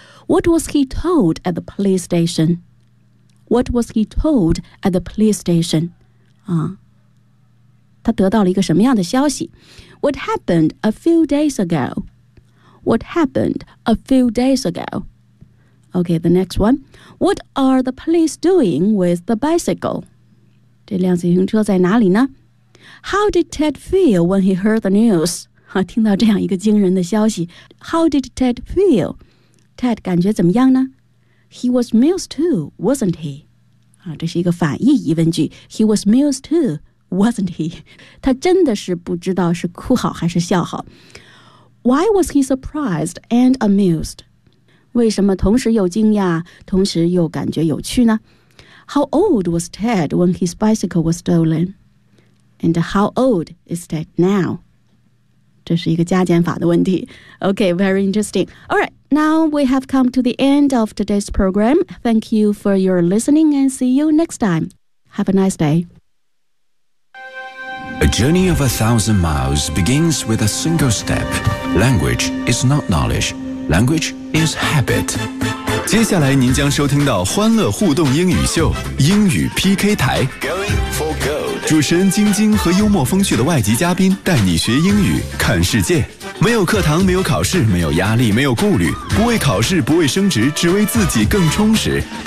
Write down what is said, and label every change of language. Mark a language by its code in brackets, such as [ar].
[en] What was he told at the police station? What was he told at the police station? [zh] 他得到了一个什么样的消息? [en] What happened a few days ago? What happened a few days ago? Okay, the next one. What are the police doing with the bicycle? [zh] 这辆自行车在哪里呢? [en] How did Ted feel when he heard the news? [zh] 听到这样一个惊人的消息。 [en] How did Ted feel? Ted [zh] 感觉怎么样呢 [en] He was amused too, wasn't he? [zh] 这是一个反义疑问句 [en] He was amused too, wasn't he? [zh] 他真的是不知道是哭好还是笑好 [en] Why was he surprised and amused? [zh] 为什么同时又惊讶，同时又感觉有趣呢？ [en] How old was Ted when his bicycle was stolen? And how old is Ted now? [zh] 这是一个加减法的问题。 [en] Okay, very interesting. All right, now we have come to the end of today's program. Thank you for your listening and see you next time. Have a nice day. A journey of 1,000 miles begins with a single step. Language is not knowledge. Language is habit. [zh] 接下来您将收听到欢乐互动英语秀英语 PK 台。 [en] Going for gold. [zh] 主持人晶晶和幽默风趣的外籍嘉宾带你学英语看世界。没有课堂，没有考试，没有压力，没有顾虑，不为考试，不为升职，只为自己更充实。